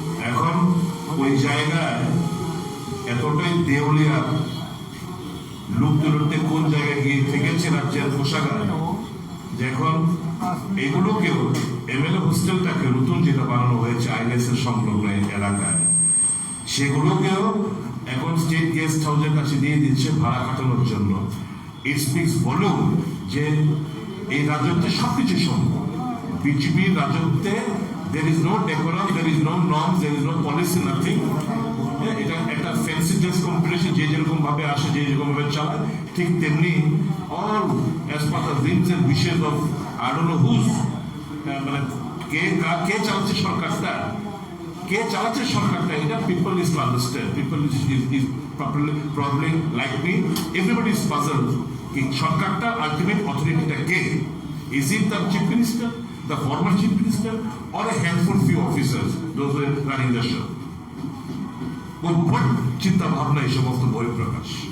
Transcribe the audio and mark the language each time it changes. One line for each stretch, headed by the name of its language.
Bangla: এখন ওই জায়গায় এতটাই দেউলিয়া লুটতে লুটতে কোন জায়গায় গিয়ে থেকেছে রাজ্যের কোষাগার যে এখন এগুলোকেও এমএলএ হোস্টেলটাকে নতুন যেটা বানানো হয়েছে আইএলএস এর সংলগ্ন এলাকায় সেগুলোকেও এখন স্টেট গেস্ট হাউসের কাছে দিয়ে দিচ্ছে ভাড়া কাটানোর জন্য।
English: it speaks volume
Bangla: যে এই রাজত্বে সবকিছু সম্ভব। বিজেপির রাজত্বে
English: there is no decorum, there is no norms, there is no policy, nothing.
Bangla: এটা একটা ফ্যান্সি ড্রেস কম্পিটিশন যে যেরকম ভাবে আসে যে যেরকম ভাবে চালায় ঠিক তেমনি
English: all as per the dreams and wishes of I don't know who's
Bangla: মানে কে চালাচ্ছে সরকারটা কে চালাচ্ছে সরকারটা এটা
English: people is to understand people is probably like me everybody is puzzle কি সরকারটা ultimate অথরিটিটা কে is it the chief minister the former chief minister or a handful few officers those who are running the show
Bangla: উদ্ভট চিন্তা ভাবনা এই সমস্ত বই প্রকাশ